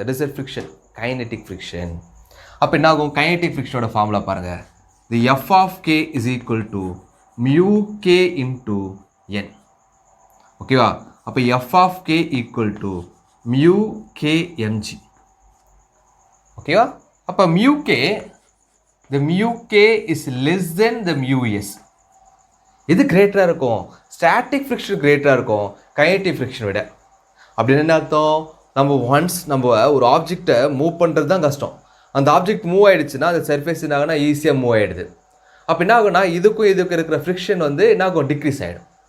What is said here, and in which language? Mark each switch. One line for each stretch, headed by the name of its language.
English: That is a friction, kinetic friction.
Tamil: அப்போ என்ன ஆகும்? கைனட்டிக் ஃப்ரிக்ஷனோட ஃபார்முலா பாருங்கள்.
English: The F of K is equal to mu K into N.
Tamil: ஓகேவா?
English: அப்போ F of K equal to mu K MG.
Tamil: ஓகேவா?
English: அப்போ mu K, the mu k is less than the mu s.
Tamil: இது கிரேட்டராக இருக்கும். ஸ்டாட்டிக் ஃப்ரிக்ஷன் கிரேட்டராக இருக்கும் kinetic friction விட. அப்படின்னு என்ன அர்த்தம்? நம்ம ஒரு ஆப்ஜெக்டை மூவ் பண்ணுறது தான் கஷ்டம். அந்த ஆப்ஜெக்ட் மூவ் ஆகிடுச்சுன்னா அந்த சர்ஃபேஸ் என்ன ஆகுனா ஈஸியாக மூவ் ஆகிடுது. அப்போ என்ன ஆகுனா இதுக்கும் இருக்கிற ஃப்ரிக்ஷன் வந்து என்ன ஆகும்? டிக்ரீஸ் ஆகிடும்.